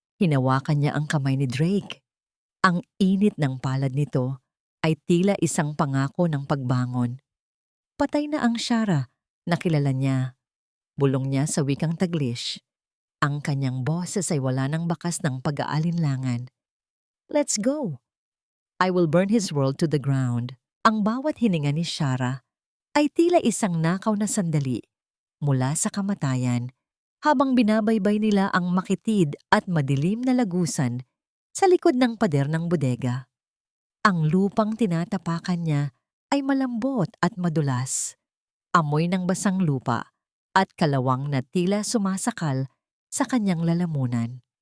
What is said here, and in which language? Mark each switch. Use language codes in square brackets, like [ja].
[tl] Hinawakan niya ang kamay ni Drake. Ang init ng palad nito ay tila isang pangako ng pagbangon. Patay na ang Shara na kilala niya. Bulong niya sa wikang Taglish. Ang kanyang boses ay wala ng bakas ng pag-aalinlangan. [en] Let's go. I will burn his world to the ground. [tl] Ang bawat hininga ni Shara ay tila isang nakaw na sandali mula sa kamatayan habang binabaybay nila ang makitid at madilim na lagusan sa likod ng pader ng bodega. Ang lupang tinatapakan niya ay malambot at madulas, amoy ng basang lupa at kalawang na tila sumasakal sa kanyang lalamunan.